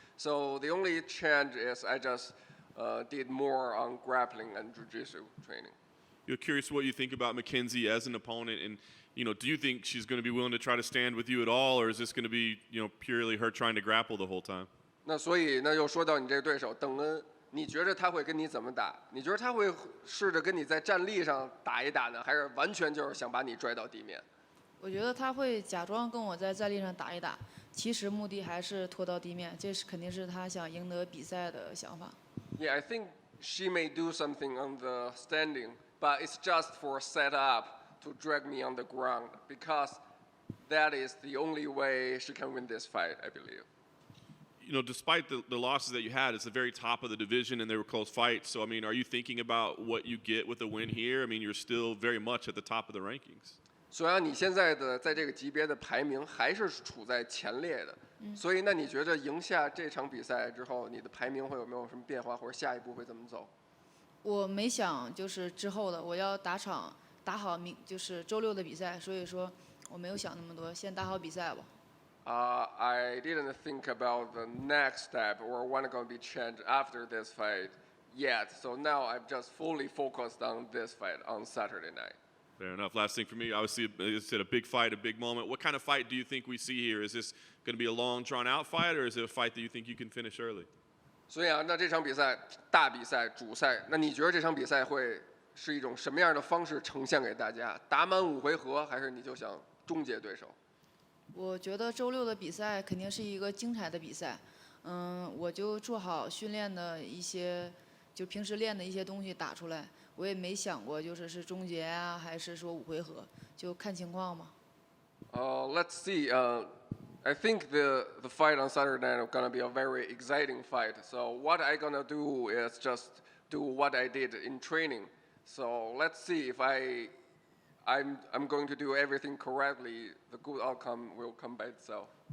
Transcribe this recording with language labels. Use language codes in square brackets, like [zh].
[en] So the only change is I just did more on grappling and jiu-jitsu training. You're curious what you think about Mackenzie as an opponent, and do you think she's going to be willing to try to stand with you at all, or is this going to be purely her trying to grapple the whole time? [zh] 那所以那又说到你这个对手邓恩，你觉着他会跟你怎么打？你觉得他会试着跟你在站立上打一打呢，还是完全就是想把你拽到地面？我觉得他会假装跟我在站立上打一打，其实目的还是拖到地面，这是肯定是他想赢得比赛的想法。 [en] Yeah, I think she may do something on the standing, but it's just for set up to drag me on the ground because that is the only way she can win this fight, I believe. Despite the losses that you had, it's the very top of the division and they were close fights. So, I mean, are you thinking about what you get with a win here? I mean, you're still very much at the top of the rankings. [zh] 虽然你现在的在这个级别的排名还是处在前列的，所以那你觉得赢下这场比赛之后，你的排名会有没有什么变化，或者下一步会怎么走？我没想就是之后的，我要打好就是周6的比赛，所以说我没有想那么多，先打好比赛吧。 [en] I didn't think about the next step or what going to be changed after this fight yet. So now I'm just fully focused on this fight on Saturday night. Fair enough. Last thing for me, obviously, it's a big fight, a big moment. What kind of fight do you think we see here? Is this going to be a long, drawn-out fight, or is it a fight that you think you can finish early? [zh] 所以啊，那这场比赛大比赛主赛，那你觉得这场比赛会是一种什么样的方式呈现给大家？打满5回合，还是你就想终结对手？我觉得周六的比赛肯定是一个精彩的比赛，我就做好训练的一些，就平时练的一些东西打出来。我也没想过是终结啊，还是说5回合，就看情况嘛。 [en] Let's see. I think the fight on Saturday night is gonna be a very exciting fight. So what I gonna do is just do what I did in training. So let's see if I'm going to do everything correctly. The good outcome will come by itself.